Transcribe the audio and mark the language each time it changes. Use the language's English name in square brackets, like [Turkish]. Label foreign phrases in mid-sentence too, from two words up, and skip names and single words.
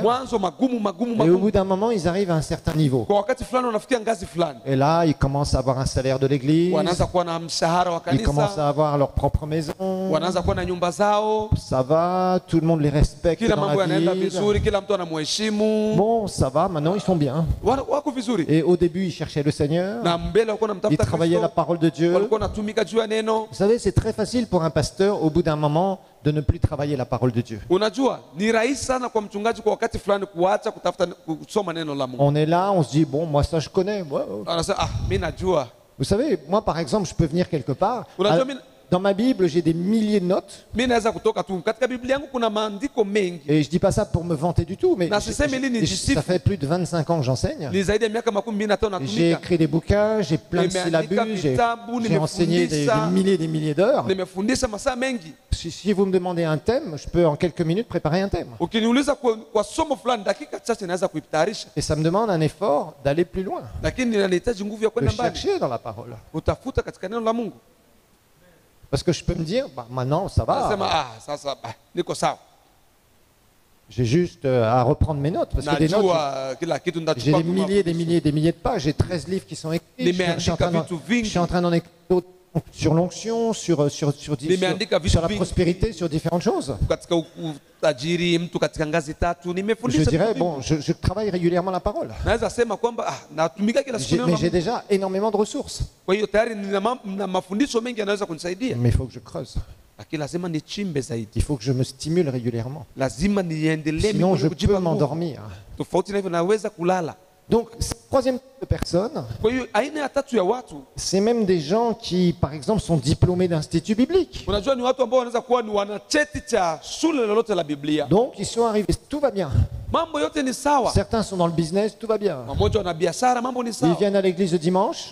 [Swahili] mwanzo magumu [French] Et au bout d'un moment, ils arrivent à un certain niveau. [Swahili] kwa wakati fulani wanafikia ngazi fulani, [French] Et là, ils commencent à avoir un salaire de l'église. [Swahili] wanaanza kuwa na mshahara wa [French] Ils commencent [Swahili] kanisa, [French] à avoir leur propre maison. [Swahili] wanaanza kuwa na nyumba zao, [French] Ça va, tout le monde les respecte [Swahili] kila [French] dans [Swahili] mambo [French] la [Swahili] yanaenda [French] ville. [Swahili] vizuri, kila mtu anamheshimu, [French] Bon, ça va, maintenant ils sont bien. [Swahili] wako vizuri. [French] Et au début, ils cherchaient le Seigneur. [Swahili] Na mbele walikuwa [French] Ils [Swahili] wanamtafuta [French] travaillaient la [Swahili] Kristo, [French] parole de Dieu. [Swahili] walikuwa wanatumika juu ya neno. [French] Vous savez, c'est très facile pour un pasteur, au bout d'un moment, de ne plus travailler la parole de Dieu. [Swahili] Unajua ni rahisi sana kwa mchungaji kwa wakati fulani kuacha kutafuta kusoma neno la Mungu. [French] On est là, on se dit, bon, moi ça je connais. Ouais. [Swahili] Anasema mimi najua. [French] Vous savez, moi par exemple, je peux venir quelque part. [Swahili] Unajua mimi [French] Dans ma Bible, j'ai des milliers de notes. [Swahili] mimi naweza kutoka tu katika Biblia yangu kuna maandiko mengi. [French] Et je dis pas ça pour me vanter du tout, mais [Swahili] Na sisemi ili nijisifu. [French] ça fait plus de 25 ans que j'enseigne. [Swahili] Ni zaidi ya miaka 25 [French] J'ai [Swahili] natumika. [French] écrit des bouquins, j'ai plein de Nimeandika syllabus, [Swahili] vitabu, [French] j'ai enseigné des [Swahili] nimefundisha. [French] milliers et des milliers d'heures. [Swahili] Nimefundisha masaa mengi. [French] Si vous me demandez un thème, je peux en quelques minutes préparer un thème. [Swahili] Ukiniuliza kwa somo fulani dakika chache naweza kuitayarisha, [French] Et ça me demande un effort d'aller plus loin, [Swahili] lakini ninahitaji nguvu ya [French] de [Swahili] kwenda mbali, [French] chercher dans la parole. [Swahili] kutafuta katika neno la Mungu. [French] Parce que je peux me dire, bah, maintenant ça [Swahili] Nasema [French] va, [Swahili] sasa niko sawa. [French] j'ai juste à reprendre mes notes. Parce que des notes, [Swahili] Najua kila kitu [French] j'ai [Swahili] ndachukua. [French] des milliers, des milliers, des milliers de pages, j'ai 13 livres qui sont écrits. [Swahili] Nimeandika vitu vingi. [French] Je suis en train d'en écrire d'autres sur l'onction, sur [Swahili] Nimeandika vitu [French] la [Swahili] vingi. [French] prospérité, sur différentes choses. [Swahili] Katika utajiri, mtu katika ngazi tatu, [French] Je [Swahili] nimefundisha [French] dirais, [Swahili] vitu vingi. [French] bon, je travaille régulièrement la parole. [Swahili] Naweza sema kwamba natumika kila siku neno [French] Mais la j'ai [Swahili] Mungu. [French] déjà énormément de ressources. [Swahili] Kwa hiyo tayari nina mafundisho mengi yanaweza kunisaidia, [French] Mais il faut que je creuse. [Swahili] lakini lazima nichimbe zaidi, [French] Il faut que je me stimule régulièrement. [Swahili] lazima niendelee [French] Sinon, [Swahili] mimi [French] je [Swahili] kujipa [French] peux [Swahili] nguvu. [French] m'endormir. [Swahili] Tofauti na hivyo naweza kulala. [French] Donc, cette troisième type de personnes, [Swahili] Kwa hiyo aina ya tatu ya watu, [French] c'est même des gens qui, par exemple, sont diplômés d'instituts bibliques. [Swahili] unajua ni watu ambao wanaweza kuwa ni wana cheti cha shule lolote la Biblia, [French] Donc, ils sont arrivés, tout va bien. [Swahili] mambo yote ni sawa. [French] Certains sont dans le business, tout va bien. [Swahili] Wamoja wana biashara, mambo ni [French] Ils [Swahili] sawa, [French] viennent à l'église le dimanche,